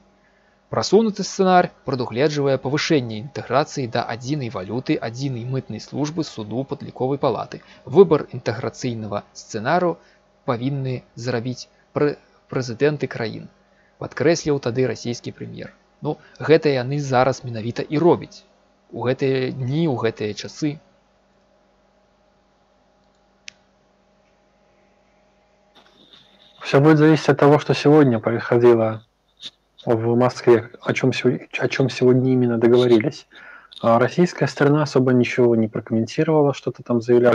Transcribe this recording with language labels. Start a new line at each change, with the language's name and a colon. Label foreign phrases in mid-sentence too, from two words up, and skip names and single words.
Belarusian: Прасунуты сцэнар прадугледжвае павышэнне інтэграцыі да адзінай валюты, адзінай мытнай службы, суду, падліковай палаты. Выбар інтэграцыйнага сцэнару павінны зрабіць прэзідэнты краін, падкрэсліў тады расійскі прэм'ер. Ну, гэта яны зараз менавіта і робяць. У гэтыя дні, у гэтыя часы.
Russian: Все будет зависеть от того, что сегодня происходило в Москве, о чем сегодня именно договорились. Российская сторона особо ничего не прокомментировала, что-то там заявляла.